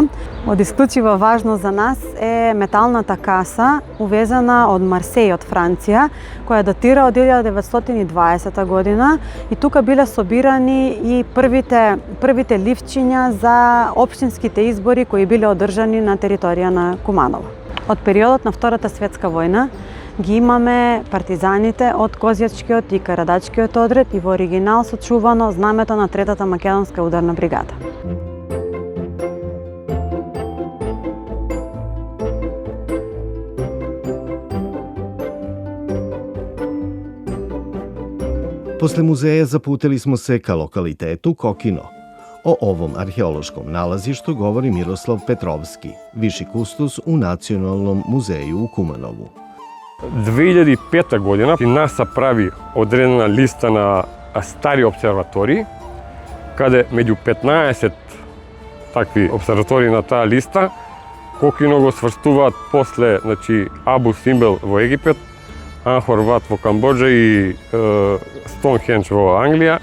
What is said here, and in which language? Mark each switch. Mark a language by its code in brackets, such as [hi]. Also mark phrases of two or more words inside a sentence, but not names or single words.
[mk] Од исклучива важност за нас е металната каса увезена од Марсеј од Франција, која датира од 1920 година и тука биле собирани и првите ливчиња за општинските избори кои биле одржани на територија на Куманово. Од периодот на Втората светска војна ги имаме партизаните од Козјачкиот и Карадачкиот одред и во оригинал сочувано знамето на Третата македонска ударна бригада. [sr] Posle muzeja zaputili smo se ka lokalitetu Kokino. O ovom arheološkom nalazištu govori Miroslav Petrovski, viši kustos u Nacionalnom muzeju u Kumanovu. [mk] 2005 година НАСА прави одредена листа на стари обсерватории, каде меѓу 15 такви обсерватории на таа листа, Кокино го сврстуваат после, Абу Симбел во Египет, Анхор Ват во Камбоџа и Стоунхендж во Англија.